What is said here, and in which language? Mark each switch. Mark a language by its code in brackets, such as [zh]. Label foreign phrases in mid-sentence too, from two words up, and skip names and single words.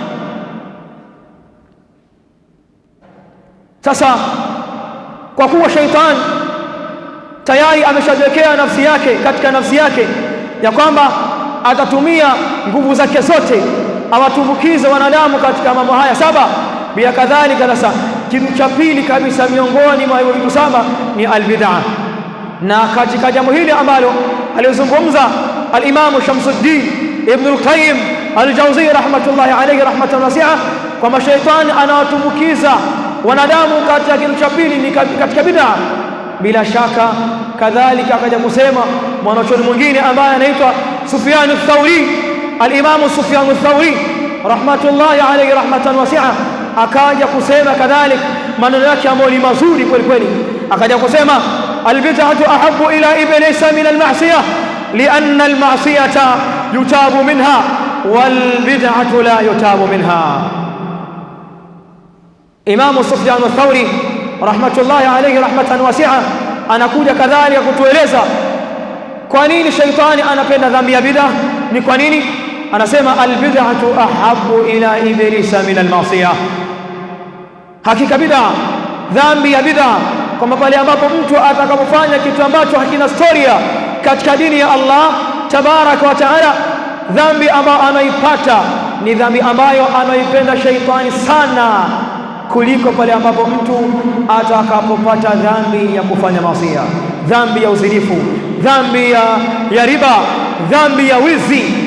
[sw] Sasa kwa kuwa shaitan tayari ameshajiwekea nafsi yake, katika nafsi yake ya kwamba atatumia nguvu zake zote awatumbukize wanadamu katika mambo haya saba, bila kadhalika sasa kitu cha pili kabisa miongoni mwa hivyo vitu saba ni albid'a. Na katika jambo hili ambalo alizungumza al-Imam Shamsuddin Ibn al-Qayyim al-Jawzi [ar] رحمة الله عليه رحمة واسعة, [sw] kwamba shaitani anawatumbukiza wanadamu katika kitu cha pili ni katika bid'a. Bila shaka kadhalika akaja kusema mwanachuoni mwingine ambaye anaitwa Sufyan ath-Thawri, al-Imam Sufyan ath-Thawri [ar] رحمة الله عليه رحمة واسعة, [sw] akaja kusema kadhalika maneno yake ambayo ni mazuri kweli kweli. Akaja kusema [ar] البدعة أحب إلى إبليس من المعصية لأن المعصية يتاب منها والبدعة لا يتاب منها. [sw] Imam Sufyan ath-Thawri [ar] رحمة الله عليه رحمة واسعة [sw] anakuja kadhalika kutueleza kwa nini shaitani anapenda dhambi ya bid'a. Ni kwa nini? [ar] Anasema البدعة أحب إلى إبليس من المعصية. [sw] Hakika bid'a, dhambi ya bid'a, kwamba pale ambapo mtu atakapofanya kitu ambacho hakina historia katika dini ya Allah [ar] تبارك وتعالى, [sw] dhambi ambayo anaipata ni dhambi ambayo anaipenda shaitani sana kuliko pale ambapo mtu atakapopata dhambi ya kufanya maasiya, dhambi ya uzinifu, dhambi ya riba, dhambi ya wizi.